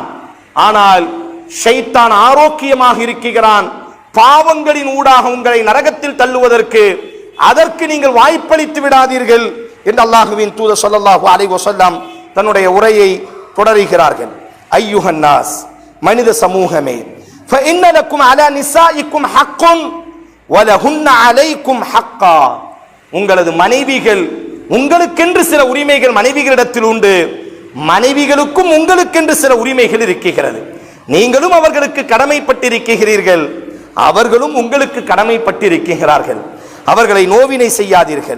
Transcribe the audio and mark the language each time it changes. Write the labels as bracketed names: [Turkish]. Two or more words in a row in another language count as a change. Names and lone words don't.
[Tamil] ஆனால் ஷைத்தான் ஆரோக்கியமாக இருக்கிறான். பாவங்களின் ஊடாக உங்களை நரகத்தில் தள்ளுவதற்கு அதற்கு நீங்கள் வாய்ப்பளித்து விடாதீர்கள். என்று அல்லாஹ்வின் தூதர் ஸல்லல்லாஹு அலைஹி வஸல்லம் தன்னுடைய உரையை தொடருகிறார்கள். [Arabic] أيها الناس, [Tamil] மனித சமூகமே, [Arabic] فإن لكم على نسائكم حق ولهن عليكم حقا. [Tamil] உங்களது மனைவிகள், உங்களுக்கென்று சில உரிமைகள் மனைவிகளிடத்தில் உண்டு, மனைவிகளுக்கும் உங்களுக்கென்று சில உரிமைகள் இருக்கிறது. நீங்களும் அவர்களுக்கு கடமைப்பட்டிருக்கிறீர்கள், அவர்களும் உங்களுக்கு கடமைப்பட்டிருக்கிறார்கள். அவர்களை நோவினை செய்யாதீர்கள்.